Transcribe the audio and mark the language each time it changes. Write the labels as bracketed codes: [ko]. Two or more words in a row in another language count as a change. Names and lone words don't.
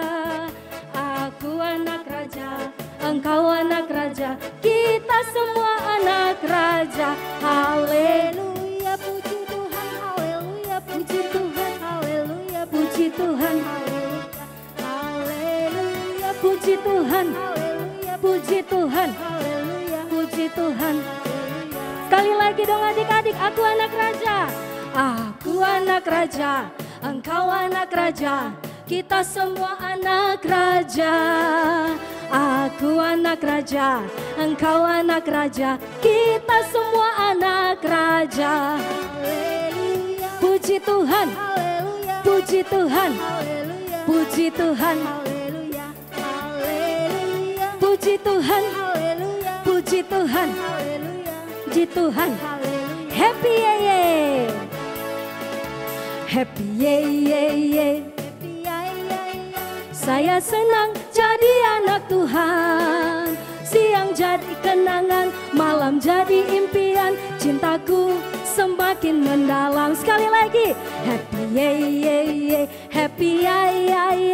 [id] Aku anak raja, engkau anak raja, kita semua anak raja. Haleluya, Puji Tuhan, haleluya, puji Tuhan, haleluya, puji Tuhan, haleluya, puji Tuhan, haleluya, puji Tuhan, haleluya, puji Tuhan. haleluya. Sekali lagi dong adik-adik, aku anak raja. Aku anak raja, engkau anak raja, kita semua anak raja. Aku anak raja, engkau anak raja, kita semua anak raja. Haleluya, Puji Tuhan, haleluya, puji Tuhan, haleluya, puji Tuhan, haleluya, haleluya, puji Tuhan, haleluya, puji Tuhan, haleluya, puji Tuhan. haleluya. [en] Happy ye ye, happy ye ye ye. Happy, ya, ya, ya. [id] Saya senang jadi anak Tuhan. Siang jadi kenangan, malam jadi impian. Cintaku semakin mendalam. Sekali lagi, [en] happy ye ye ye, happy ya ya ya.